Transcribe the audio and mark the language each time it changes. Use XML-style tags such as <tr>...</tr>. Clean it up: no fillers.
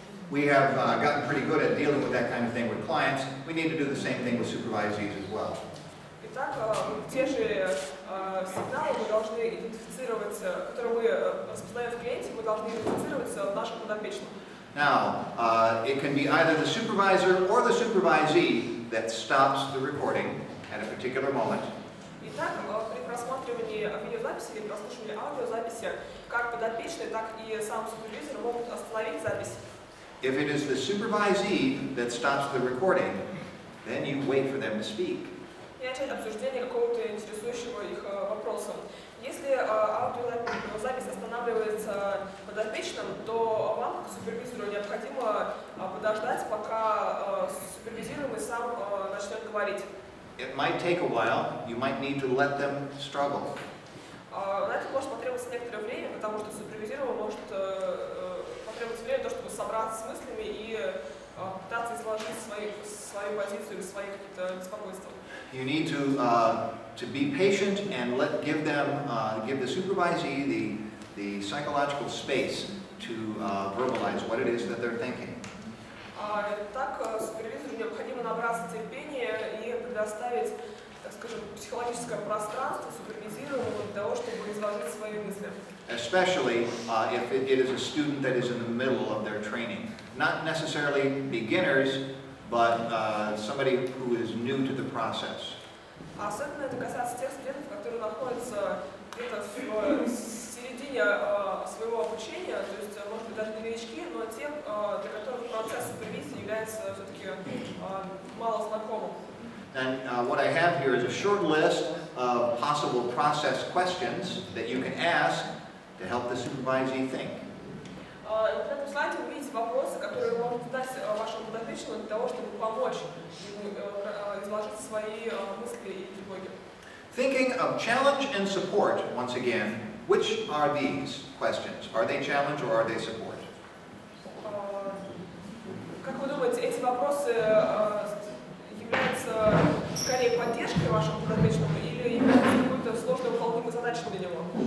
<en>We have gotten pretty good at dealing with that kind of thing with clients. We need to do the same thing with supervisees as well.</en> <ru>Итак, те же сигналы мы должны идентифицировать, которые мы распознаем в клиенте, мы должны идентифицировать в нашем подопечном.</ru> <en>Now, it can be either the supervisor or the supervisee that stops the recording at a particular moment.</en> <ru>Итак, при просматривании видеозаписи или прослушивании аудиозаписи, как подопечный, так и сам супервизор могут остановить запись.</ru> <en>If it is the supervisee that stops the recording, then you wait for them to speak.</en> <ru>И начать обсуждение какого-то интересующего их вопроса. Если аудиозапись останавливается подопечным, то вам, как супервизору, необходимо подождать, пока супервизируемый сам начнет говорить.</ru> <en>It might take a while. You might need to let them struggle.</en> <ru>На это может потребоваться некоторое время, потому что супервизируемый может потребоваться время, чтобы собраться с мыслями и пытаться изложить свою позицию или свои какие-то беспокойства.</ru> <en>You need to be patient and give the supervisee the psychological space to verbalize what it is that they're thinking.</en> <ru>Так, супервизору необходимо набраться терпения и предоставить, так скажем, психологическое пространство супервизируемому для того, чтобы изложить свои мысли.</ru> <en>Especially if it is a student that is in the middle of their training. Not necessarily beginners, but somebody who is new to the process.</en> <ru>Особенно это касается тех студентов, которые находятся где-то в середине своего обучения, то есть, может быть, даже не новички, но те, для которых процесс супервизии является все-таки мало знакомым.</ru> <en>And what I have here is a short list of possible process questions that you can ask to help the supervisee think.</en> <ru>На этом слайде вы видите вопросы, которые можно задать вашему подопечному подопечному для того, чтобы помочь ему изложить свои мысли и тревоги.</ru> <en>Thinking of challenge and support, once again, which are these questions? Are they challenge or are they support?</en> <ru>Как вы думаете, эти вопросы являются скорее поддержкой вашему подопечному или являются какой-то сложной выполнимой задачей для него?</ru>